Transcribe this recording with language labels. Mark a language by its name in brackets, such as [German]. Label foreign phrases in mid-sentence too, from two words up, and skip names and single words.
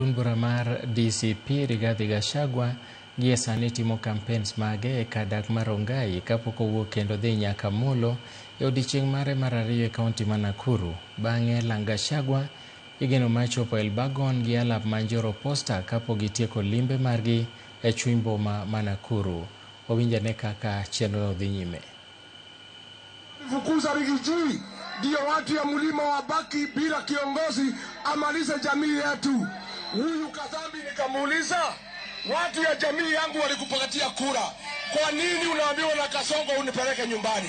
[Luo (Kenya and Tanzania)] Bura mar DCP Rigathi Gachagua gie sani timo campaigns mage e kadak mar Rongai kapok owuok kendo dhi nyaka Molo e odiechieng' mare mar ariyo e kaunti ma Nakuru. Bang'e lang Gachagua igeno mar chopo Elbagon gi alap ma Njoro Posta kapok gitieko limbe margi e chuny boma ma Nakuru. Owinjane kaka chenro dhi nyime. [Swahili] Fukuza Rigiji ndio watu ya mlima wabaki bila kiongozi amalize jamii yetu. Huyu Kadhambi nikamuuliza, watu ya jamii yangu walikupatia kura, kwa nini unaambiwa na Kasongo unipeleke nyumbani?